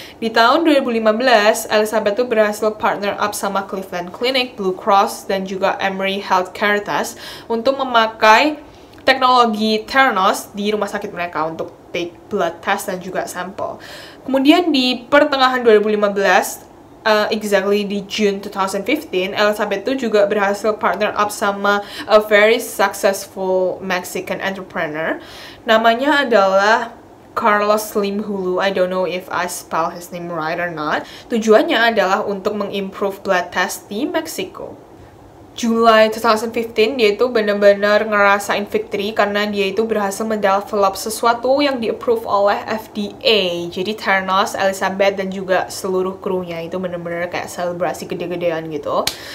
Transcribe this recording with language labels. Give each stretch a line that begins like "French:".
Indonesian: Di tahun 2015, Elizabeth tuh berhasil
English: partner up
Indonesian: sama Cleveland Clinic, Blue Cross, dan juga Emory Health Caritas untuk memakai teknologi Theranos di rumah sakit mereka untuk
English: take blood test
Indonesian: dan juga sampel. Kemudian di pertengahan 2015, exactly di June 2015, Elizabeth tuh juga berhasil
English: partner up
Indonesian: sama
English: a very successful Mexican entrepreneur.
Indonesian: Namanya adalah Carlos Slim Hulu.
English: I don't know if I spell his name right or not.
Indonesian: Tujuannya adalah untuk mengimprove blood test di Meksiko. July 2015, dia itu benar-benar ngerasain victory karena dia itu berhasil mendevelop sesuatu yang di-approve oleh FDA. Jadi Theranos, Elizabeth, dan juga seluruh krunya itu benar-benar kayak selebrasi gede-gedean gitu.